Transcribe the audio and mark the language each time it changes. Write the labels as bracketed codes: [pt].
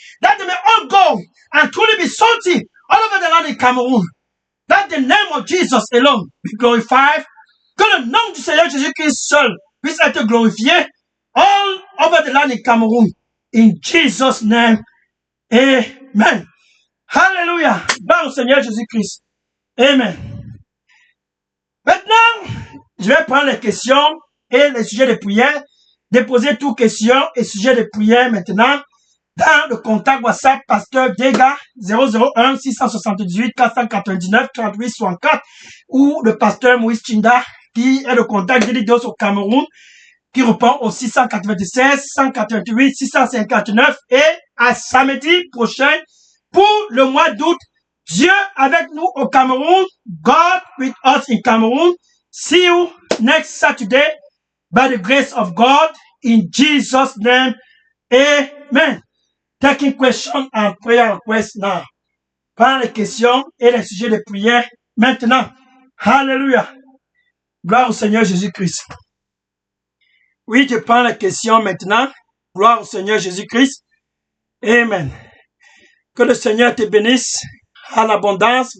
[en] That they may all go and truly be salty all over the land in Cameroon. That the name of Jesus alone be glorified. [fr] Que le nom du Seigneur Jésus-Christ seul puisse être glorifié [en] all over the land in Cameroon. In Jesus' name, amen. Hallelujah. [fr] Gloire au Seigneur Jésus-Christ. Amen. Maintenant, je vais prendre les questions et les sujets de prière. Déposer toutes questions et sujets de prière maintenant dans le contact WhatsApp Pasteur Dega 001 678 499 38 64 ou le Pasteur Moïse Chinda qui est le contact d'Elidos au Cameroun qui répond au 696 188 659 et à samedi prochain pour le mois d'août. Dieu avec nous au Cameroun. [en] God with us in Cameroon. See you next Saturday by the grace of God in Jesus' name. Amen. Taking question and prayer request now. [fr] Prends les questions et les sujets de prière maintenant. Hallelujah. Gloire au Seigneur Jésus-Christ. Oui, je prends les questions maintenant. Gloire au Seigneur Jésus-Christ. Amen. Que le Seigneur te bénisse à l'abondance.